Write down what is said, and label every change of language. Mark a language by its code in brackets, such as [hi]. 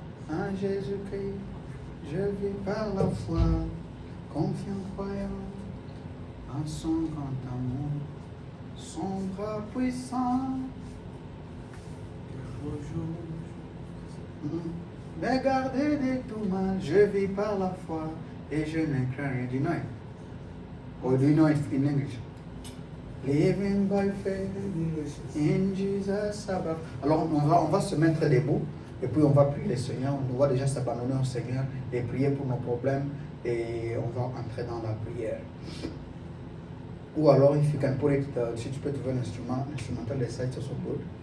[fr] En Jésus-Christ, je vis par la foi, confiant, croyant en son grand amour, son bras puissant. Mais gardé de tout mal, je vis par la foi et je ne crains rien. [en] Do you know it? Or do you know it in English? Living by faith in Jesus above. [fr] Alors on va se mettre debout et puis on va prier le Seigneur. On va déjà s'abandonner au Seigneur et prier pour nos problèmes et on va entrer dans la prière. Ou alors, [en] if you can put it, [fr] si tu peux trouver un instrumental, les sites sont [en] good.